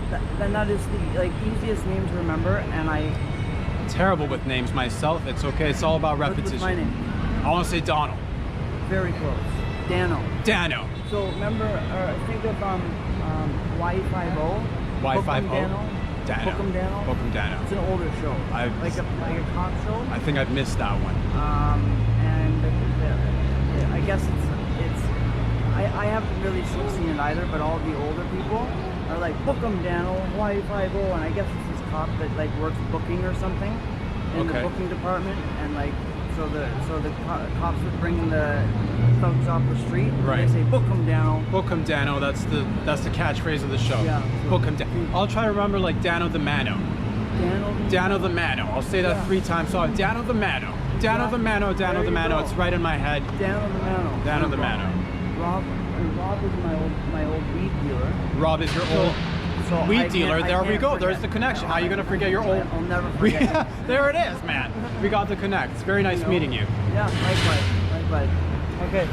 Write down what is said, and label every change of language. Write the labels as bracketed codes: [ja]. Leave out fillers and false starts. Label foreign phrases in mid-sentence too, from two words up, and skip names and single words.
[en] Then that is the like easiest name to remember, and I. Terrible with names myself. It's okay. It's all about repetition. What's my name? I want to say Donald. Very close. Dano. Dano. So remember, think of Y50. Y50. Dano. Dano. Bookham Dano. Bookham Dano. It's an older show. Like a cop show. I think I've missed that one. And I guess it's I haven't really seen it either, but all the older people are like Bookham Dano, Y50, and I guess it's this cop that like works booking or something in the booking department, and like so the cops would bring the thugs off the street. Right. And they say Bookham Dano. Bookham Dano. That's the catchphrase of the show. Yeah. Bookham Dano. I'll try to remember like Dano the Mano. Dano the Mano. I'll say that 3 times. So Dano the Mano. Dano the Mano. Dano the Mano. It's right in my head. Dano the Mano. Dano the Mano. Rob is my old weed dealer. Rob is your old So weed dealer. There we go. There's the connection. How are you gonna forget your old? I'll never forget. There it is, man. We got the connect. It's very nice meeting you. Yeah, likewise. Okay.